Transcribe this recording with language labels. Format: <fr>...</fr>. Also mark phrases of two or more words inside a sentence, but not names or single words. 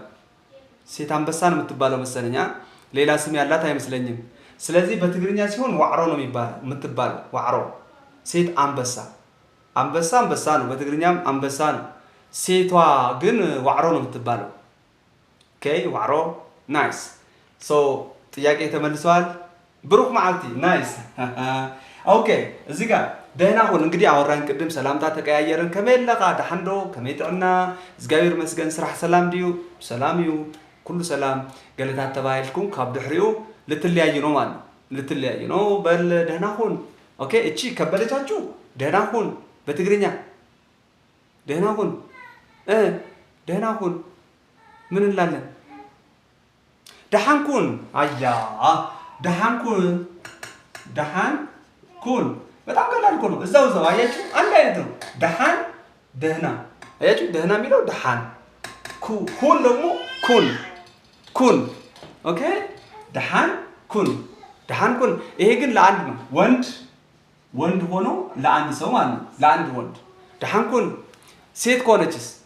<am>ሴት አንበሳ ነው የምትባለው መሰለኛ። ሌላ ስም ያላት አይመስለኝም። ስለዚህ በትግርኛ ሲሆን ዋዕሮ ነው የምትባለው። ዋዕሮ ሴት አንበሳ አንበሳ ነው። በትግርኛም አንበሳ ነው። ሴቷ ግን ዋዕሮ ነው የምትባለው። ኦኬ ዋዕሮ ናይስ። ጥያቄ ተመልሰዋል።</am> <ti>ብሩክ መዓልቲ</ti> <am>ናይስ። ኦኬ እዚህ ጋር ደህና ሁን እንግዲህ አወራን ቅድም ሰላምታ ተቀያየርን።</am> <ti>ከመለኻ ደሓንዶ ከመይ ጥዕና እግዚአብሔር መስገን ስራሕ ሰላም ድዩ ሰላም እዩ ኩሉ ሰላም ገለታት ተባሂልኩም</ti> <am>ካብ ድሕሪኡ ልትለያዩ ነው ማለት ነው። ልትለያዩ ነው በል ደህና ሁን። ኦኬ እቺ ከበደቻችሁ ደህና ሁን በትግርኛ ደህና ሁን ደህና ሁን ምን እንላለን?</am> <ti>ደሓንኩን አያ ደሓንኩን ደሓንኩን</ti> <am>በጣም ቀላል እኮ ነው። እዛው አያችሁ አንድ አይነት ነው። ደሃን ደህና አያችሁ ደህና የሚለው</am> <ti>ደሃን ኩን</ti> <am>ደግሞ ኩን ኦኬ</am> <ti>ደሃን ኩን</ti> <am>ይሄ ግን ለአንድ ነው ወንድ ሆኖ ለአንድ ሰው ማለት ነው ለአንድ ወንድ</am> <ti>ደሃን ኩን</ti> <am>ሴት ከሆነችስ</am>